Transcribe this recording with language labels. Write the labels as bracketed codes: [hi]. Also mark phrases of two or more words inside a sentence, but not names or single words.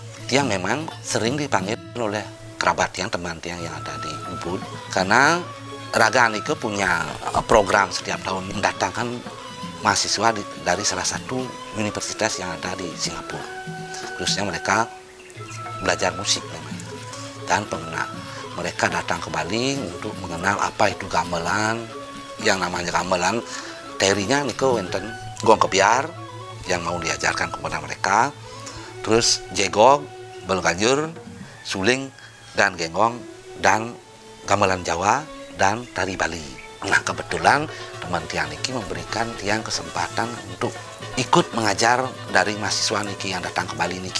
[id] Tiang memang sering dipanggil oleh kerabat Tiang, teman Tiang yang ada di Ubud, karena Raga Nike punya program setiap tahun mendatangkan mahasiswa dari salah satu universitas yang ada di Singapura, khususnya mereka belajar musik namanya. Dan mereka datang ke Bali untuk mengenal apa itu gamelan. Yang namanya gamelan, teorinya [ban] Nike wenten [id] gong kebiar yang mau diajarkan kepada mereka, terus jegog, belganjur, suling, dan genggong, dan gamelan Jawa, dan tari Bali. Nah, kebetulan teman Tiang Niki memberikan Tiang kesempatan untuk ikut mengajar dari mahasiswa Niki yang datang ke Bali Niki.